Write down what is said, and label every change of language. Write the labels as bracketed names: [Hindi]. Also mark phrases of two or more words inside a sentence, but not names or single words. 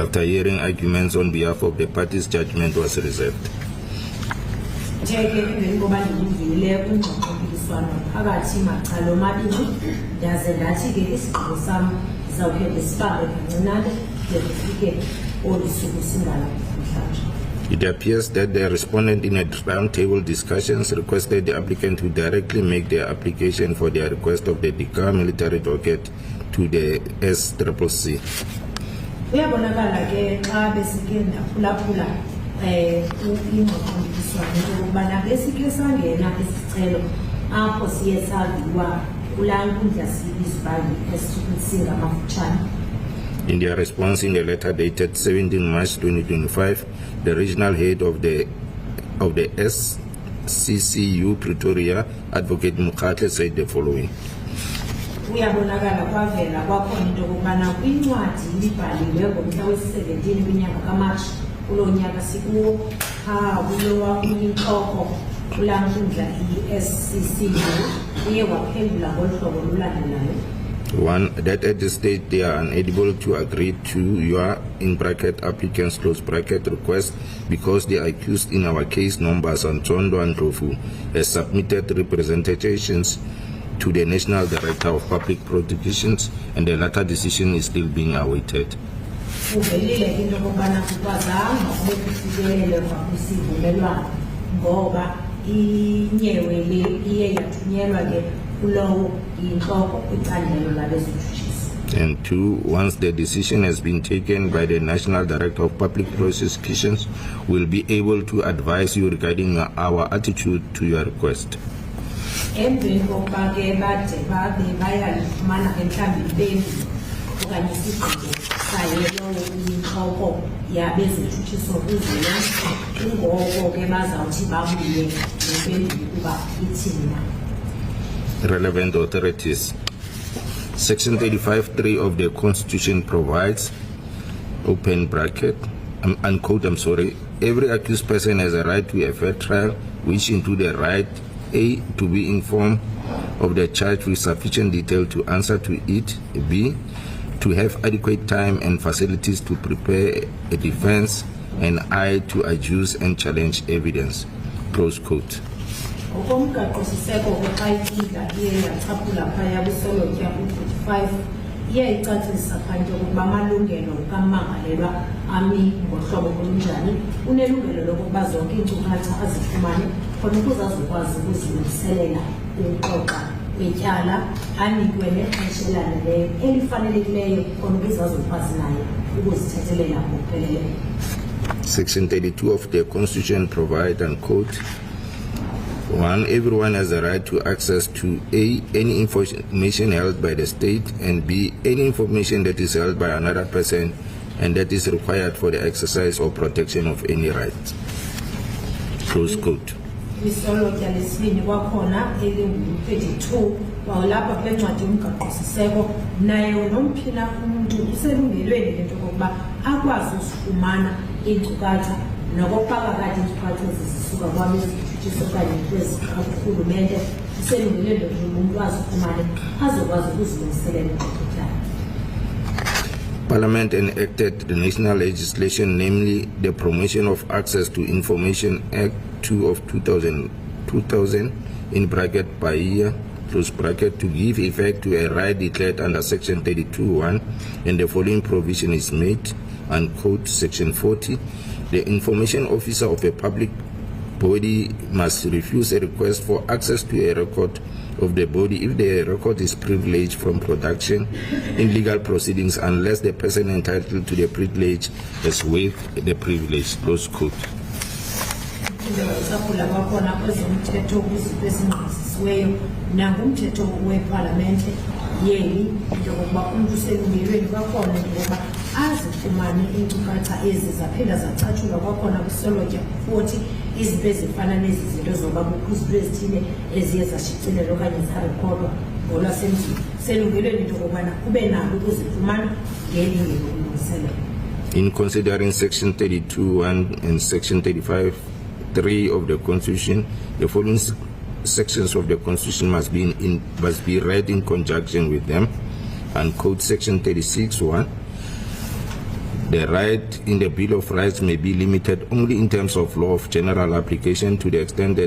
[English] After hearing arguments on behalf of the parties, judgment was reserved. [Xhosa] Njeke emveni koba ndiyivile kwingxoxo-mpikiswano phakathi macala omabini, ndaze ndathi ke isigqibo sam ndizawukhe ndisibambe kancinane de kufike olu suku singala namhlanje. [English] It appears that the respondent in a roundtable discussions requested the applicant to directly make their application for their request of the Dakar military docket to the SCCC. [Xhosa] Uyabonakala ke xa besike ndaphulaphula ingxoxo-mpikiswano ukubana besike sangena isicelo apho siye saviwa kulaa nkundla sibizwa uba yi-SCCC ngamafutshane. [English] In their response in the letter dated 17 March 2025, the regional head of the SCCU Pretoria, Advocate Ngcakula, said the following. [Xhosa] uyabonakala kwavela kwakhona into okubana kwincwadi libhaliwe ngomhla wesi-17 kwinyanga kaMatshi kulo nyaka sikuwo kulowa uyinhloko kulaa nkundla i-SCC uye waphendula ngolu hlobo lulandelayo. [English] 1. That at this stage they are unable to agree to your in bracket applicants close bracket request because the accused in our case numbers Antondo and Rofu has submitted representations to the National Director of Public Prosecutions and the latter decision is still being awaited. [Xhosa] Uvelile into okubana kukwazanga ukufikelele kwisivumelwano ngoba inyewe le iye yathunyelwa ke kulowo inhloko kwicandelo labezitshutshisi. [English] And 2, once the decision has been taken by the National Director of Public Prosecutions, we'll be able to advise you regarding our attitude to your request. [Xhosa] Emveni kokuba ke bade babe bayalifumana mhlawumbi impendulo okanye isigqibo sayo lowo inhloko yabezitshutshisi kuzwelonke, kungoko ke bazawuthi babuye nempendulo ukuba ithini na. [English] Relevant authorities. Section 35(3) of the Constitution provides, open bracket, unquote, every accused person has a right to a fair trial, which include the right, A, to be informed of the charge with sufficient detail to answer to it, B, to have adequate time and facilities to prepare a defense, and I, to adduce and challenge evidence. Close quote. [Xhosa] Okomgaqo-siseko kweqayitila iye yacaphula phaya kwisolotya ku-45 iye icacisa phantsi ukuba amalungelo kammangalelwa ami ngohlobo olunjani unelungelo lokuba zonke iinkcukacha azifumane khona ukuze azokwazi ukuzilungiselela ukuxoxa kwetyala anikwe nexesha elaneleyo elifanelekileyo khona ukuze azokwazi naye ukuzithethelela ngokupheleleyo. [English] Section 32 of the Constitution provides, unquote, 1. Everyone has a right to access to A, any information held by the state, and B, any information that is held by another person and that is required for the exercise or protection of any right. Close quote. [Xhosa] Kwisolotya lesibini kwakhona elingu-32 wawulapha kule ncwadi yomgaqo-siseko naye nomphina umuntu uselungelweni lento okokuba akwazi uzifumana iinkcukacha nokokuba kakade iinkcukacha zisuka kwabezitshutshisi okanye kwezikarhulumente uselungelweni lokuba umuntu azifumane azokwazi ukuzilungiselela uxoxotyala. [English] Parliament enacted the national legislation, namely the Promotion of Access to Information Act 2 of 2000 in bracket by year, close bracket, to give effect to a right declared under Section 32(1), and the following provision is made, unquote, Section 40, the information officer of a public body must refuse a request for access to a record of the body if the record is privileged from production in legal proceedings unless the person entitled to the privilege has waived the privilege. Close quote. [Xhosa] Saphula kwakhona kwezomthetho kwizinto ezingqinisiweyo nangumthetho wepalamente yeli into yokuba umntu uselungelweni kwakhona ngoba azifumane iinkcukacha ezi zaphinda zacatshulwa kwakhona kwisolotya 40 izinto ezifana nezi zinto zoba kukho izinto ezithile eziye zashicilelwa okanye zarekhodwa ngolwasemzini selungelweni into yokubana kube nalo ukuzifumana ngelingelo lokulungiselela. [English] In considering Section 32(1) and Section 35(3) of the Constitution, the following sections of the Constitution must be read in conjunction with them. Unquote, Section 36(1). The right in the Bill of Rights may be limited only in terms of law of general application to the extent that